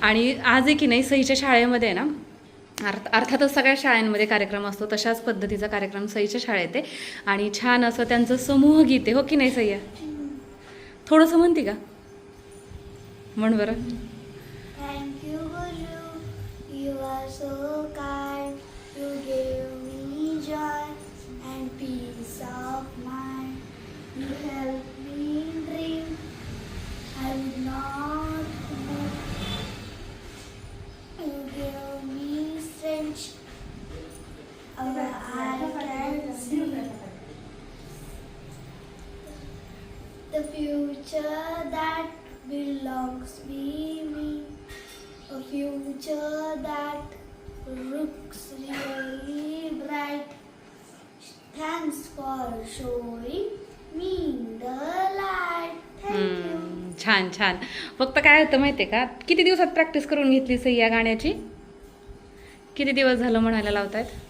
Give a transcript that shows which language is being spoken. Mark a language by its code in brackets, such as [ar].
[mr] आणि आज आहे की नाही सईच्या शाळेमध्ये आहे ना, अर्थातच सगळ्या शाळांमध्ये कार्यक्रम असतो, तशाच पद्धतीचा कार्यक्रम सईच्या शाळेत आहे. आणि छान असं त्यांचं समूह गीत आहे, हो की नाही सईया? थोडंसं म्हणते का, म्हण बरं. [en] Thank you, Guru. You are so kind. You gave me joy and peace of mind. You helped me dream. I would not move. You gave me strength. I can see the future that belongs to me. A future that looks really bright. Thanks for showing me the light. Thank you. [mr] छान छान. फक्त काय होतं माहिती आहे का, किती दिवसात प्रॅक्टिस करून घेतली सई या गाण्याची? किती दिवस झालं म्हणायला लावतायत?